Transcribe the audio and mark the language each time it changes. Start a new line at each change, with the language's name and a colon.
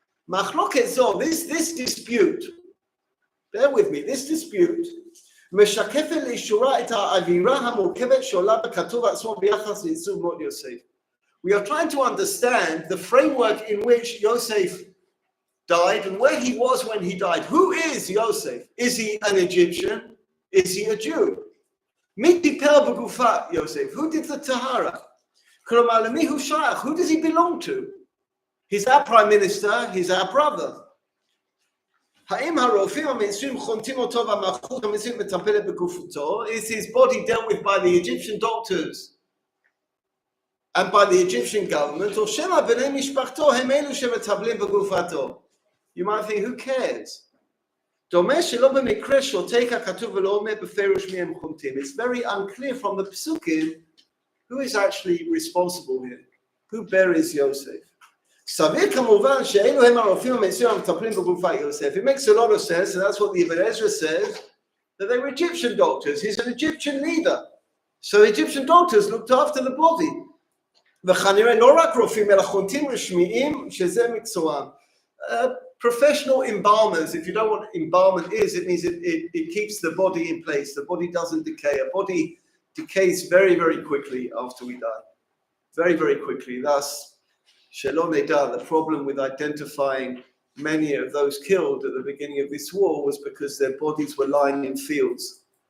Hebrew: Machloket zol, this dispute, bear with me, this dispute, משקפת לאישורה את האווירה המורכבת שעולה בכתוב עצמו ביחס לעיצוב מות יוסף.
English: We are trying to understand the framework in which Yosef died and where he was when he died. Who is Yosef? Is he an Egyptian? Is he a Jew?
Hebrew: מי טיפל בגופת Yosef?
English: Who did the tahara? כלומר, למי הוא שייך? Who does he belong to? He's our prime minister, he's our brother.
Hebrew: האם הרופאים המצרים חונטים אותו והמלכות המצרית מטפלת בגופתו?
English: Is his body dealt with by the Egyptian doctors and by the Egyptian government?
Hebrew: או שמא בני משפחתו הם אלו שמטפלים בגופתו?
English: You might think, who cares?
Hebrew: דומה שלא במקרה שותק הכתוב ולא אומר בפירוש מי הם חונטים.
English: It's very unclear from the psukim who is actually responsible here. Who buries Yosef?
Hebrew: סביר כמובן שאלו הם הרופאים המצרים המטפלים בגופת יוסף.
English: It makes a lot of sense, and that's what the Ibn Ezra says, that they were Egyptian doctors. He's an Egyptian leader. So Egyptian doctors looked after the body.
Hebrew: וכנראה לא רק רופאים, אלא חונטים רשמיים, שזה מקצועם.
English: Professional embalmers, if you know what embalmment is, it means it keeps the body in place. The body doesn't decay. A body decays very, very quickly after we die. Very, very quickly. Thus, Shalom Neda, the problem with identifying many of those killed at the beginning of this war was because their bodies were lying in fields.